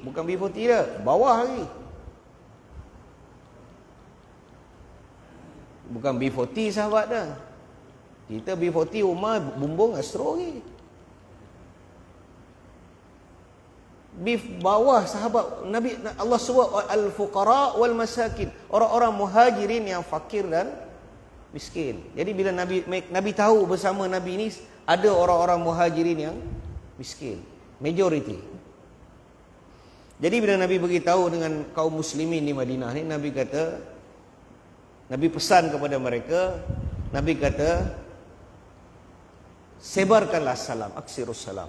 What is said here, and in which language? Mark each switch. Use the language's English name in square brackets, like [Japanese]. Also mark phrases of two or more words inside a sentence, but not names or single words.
[Malay] Bukan B40 dah, bawah lagi. Bukan B40 sahabat dah. Kita B40 Umar bumbung Astro lagi. Bawah sahabat Nabi, Allah sebut [Arabic] الفقراء والمساكين, [Malay] orang-orang muhajirin yang fakir dan miskin. Jadi bila Nabi tahu bersama Nabi ni ada orang-orang muhajirin yang miskin, majority. Jadi bila Nabi beritahu dengan kaum muslimin di Madinah ni, Nabi kata, Nabi pesan kepada mereka, Nabi kata, sebarkanlah salam, [Arabic] أكثروا السلام.